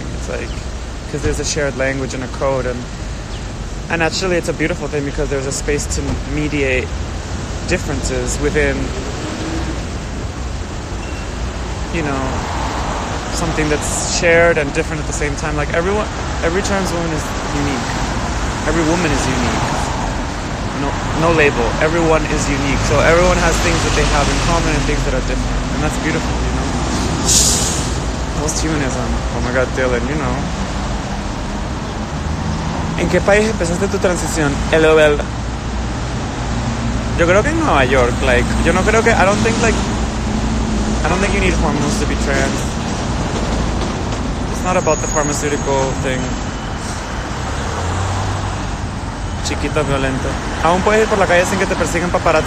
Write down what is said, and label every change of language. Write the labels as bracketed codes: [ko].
[en] It's like because there's a shared language and a code, and actually it's a beautiful thing because there's a space to mediate differences within, you know, something that's shared and different at the same time. Like every trans woman is unique. Every woman is unique. No label. Everyone is unique. So everyone has things that they have in common and things that are different. And that's beautiful, you know? Post-humanism. Oh my God, Dylan, you know. [es] ¿En qué país empezaste tu transición? LOL. Yo creo que en Nueva York. Like, yo no creo que... [en] I don't think you need hormones to be trans. It's not about the pharmaceutical thing. [es] Chiquita violenta. Aún puedes ir por la calle sin que te persigan paparazzi.